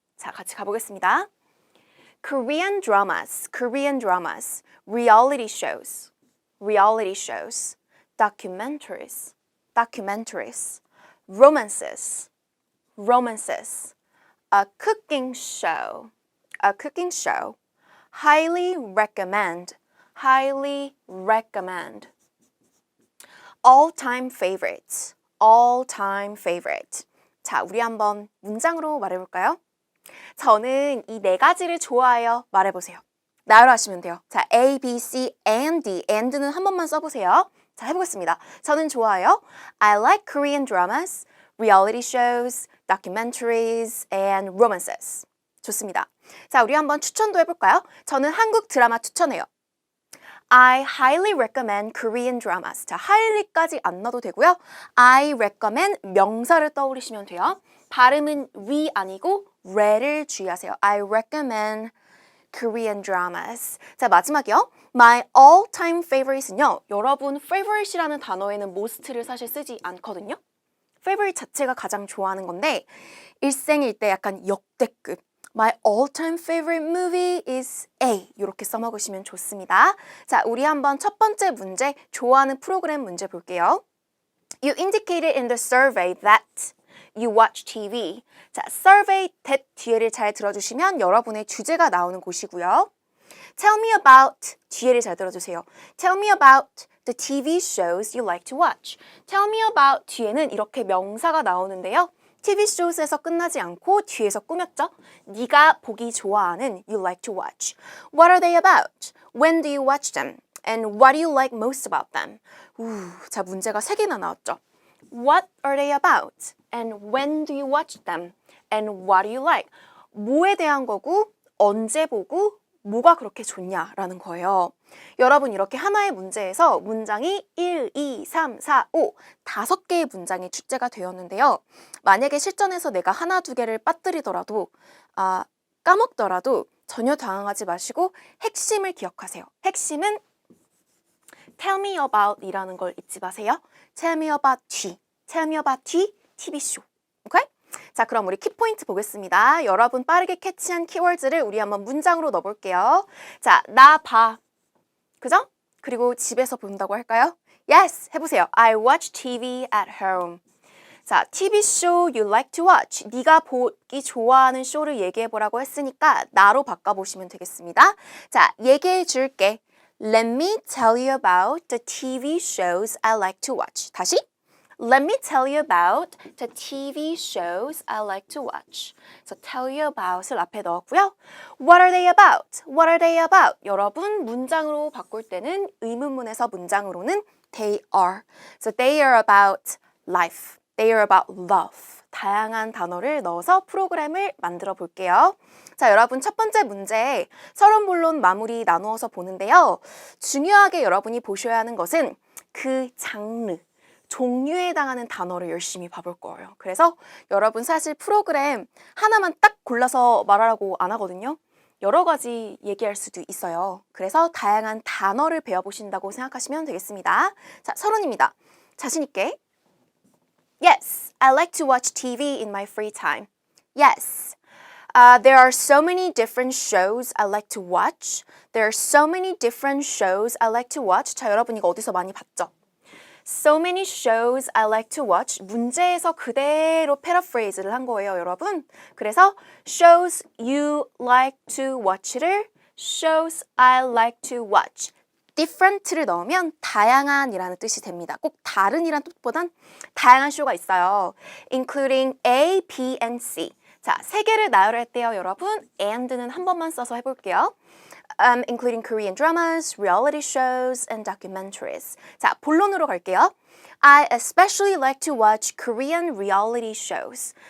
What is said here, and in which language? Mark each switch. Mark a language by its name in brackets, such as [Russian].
[Korean] 자, 같이 가보겠습니다. [English] Korean dramas, Korean dramas, reality shows, reality shows, documentaries, documentaries, romances, romances, a cooking show, highly recommend, highly recommend, all-time favorites, all-time favorite. [Korean] 자, 우리 한번 문장으로 말해볼까요? 저는 이 네 가지를 좋아해요. 말해보세요. 나열로 하시면 돼요. 자, A, B, C, and D. and는 한 번만 써보세요. 자, 해보겠습니다. 저는 좋아해요. [English] I like Korean dramas, reality shows, documentaries, and romances. [Korean] 좋습니다. 자, 우리 한번 추천도 해볼까요? 저는 한국 드라마 추천해요. [English] I highly recommend Korean dramas. [Korean] 자, highly까지 안 넣어도 되고요. [English] I recommend [Korean] 명사를 떠올리시면 돼요. 발음은 we 아니고 re를 주의하세요. [English] I recommend Korean dramas. [Korean] 자, 마지막이요. [English] My all-time favorite은요. [Korean] 여러분, favorite이라는 단어에는 most를 사실 쓰지 않거든요. favorite 자체가 가장 좋아하는 건데 일생일 때 약간 역대급, [English] My all-time favorite movie is A. [Korean] 이렇게 써먹으시면 좋습니다. 자, 우리 한번 첫 번째 문제, 좋아하는 프로그램 문제 볼게요. [English] You indicated in the survey that you watch TV. [Korean] 자, survey that 뒤에를 잘 들어주시면 여러분의 주제가 나오는 곳이고요. [English] Tell me about [Korean] 뒤에를 잘 들어주세요. [English] Tell me about the TV shows you like to watch. Tell me about [Korean] 뒤에는 이렇게 명사가 나오는데요. TV shows에서 끝나지 않고 뒤에서 꾸몄죠. 네가 보기 좋아하는 [English] you like to watch. What are they about? When do you watch them? And what do you like most about them? [Korean] 자, 문제가 3개나 나왔죠. [English] What are they about? And when do you watch them? And what do you like? [Korean] 뭐에 대한 거고, 언제 보고, 뭐가 그렇게 좋냐라는 거예요. 여러분 이렇게 하나의 문제에서 문장이 1, 2, 3, 4, 5 5개의 문장이 출제가 되었는데요. 만약에 실전에서 내가 하나, 두 개를 빠뜨리더라도 까먹더라도 전혀 당황하지 마시고 핵심을 기억하세요. 핵심은 [English] tell me about [Korean] 이라는 걸 잊지 마세요. [English] tell me about T. tell me about T, TV쇼. 오케이? [Korean] 자, 그럼 우리 키포인트 보겠습니다. 여러분 빠르게 캐치한 키워드를 우리 한번 문장으로 넣어볼게요. 자, 나 봐. 그죠? 그리고 집에서 본다고 할까요? [English] Yes! [Korean] 해보세요. [English] I watch TV at home. 자, TV show you like to watch. [Korean] 네가 보기 좋아하는 쇼를 얘기해보라고 했으니까 나로 바꿔보시면 되겠습니다. 자, 얘기해줄게. [English] Let me tell you about the TV shows I like to watch. [Korean] 다시. [English] Let me tell you about the TV shows I like to watch. So tell you about을 [Korean] 앞에 넣었고요. [English] What are they about? What are they about? [Korean] 여러분 문장으로 바꿀 때는 의문문에서 문장으로는 [English] they are. So they are about life. They are about love. [Korean] 다양한 단어를 넣어서 프로그램을 만들어 볼게요. 자, 여러분 첫 번째 문제 서론 본론 마무리 나누어서 보는데요. 중요하게 여러분이 보셔야 하는 것은 그 장르. 종류에 해당하는 단어를 열심히 봐볼 거예요. 그래서 여러분 사실 프로그램 하나만 딱 골라서 말하라고 안 하거든요. 여러 가지 얘기할 수도 있어요. 그래서 다양한 단어를 배워보신다고 생각하시면 되겠습니다. 자, 서론입니다. 자신 있게. [English] Yes, I like to watch TV in my free time. Yes. There are so many different shows I like to watch. There are so many different shows I like to watch. [Korean] 자, 여러분 이거 어디서 많이 봤죠? [English] So many shows I like to watch. [Korean] 문제에서 그대로 패러프레이즈를 한 거예요, 여러분. 그래서 [English] shows you like to watch [Korean] 를 [English] shows I like to watch. [Korean] different를 넣으면 다양한이라는 뜻이 됩니다. 꼭 다른이란 뜻보단 다양한 쇼가 있어요. [English] including A, B, and C. [Korean] 자, 3개를 나열할 때요, 여러분. and는 한 번만 써서 해볼게요. [English] Including Korean dramas, reality shows, and documentaries. [Korean] 자, 본론으로 갈게요. [English] I especially like to watch Korean reality shows.